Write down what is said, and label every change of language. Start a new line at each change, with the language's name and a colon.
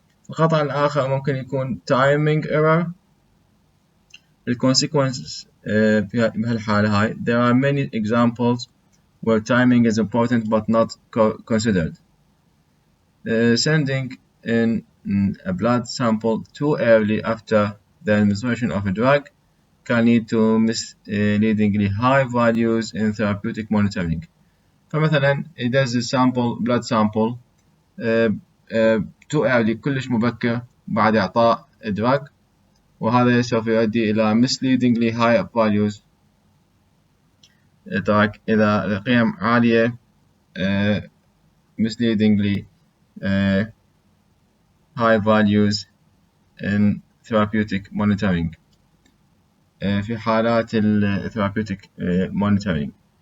Arabic: الخطأ الآخر ممكن يكون timing error.
English: The consequences
Arabic: بهالحالة هاي
English: there are many examples where timing is important but not considered. Sending in a blood sample too early after the administration of a drug can lead to misleadingly high values in therapeutic monitoring.
Arabic: فمثلا إذا
English: blood sample too early
Arabic: كلش مبكر بعد إعطاء drug وهذا سوف يؤدي إلى
English: misleadingly high values.
Arabic: إذا قيم عالية
English: misleadingly high values in therapeutic monitoring
Arabic: في حالات
English: therapeutic monitoring.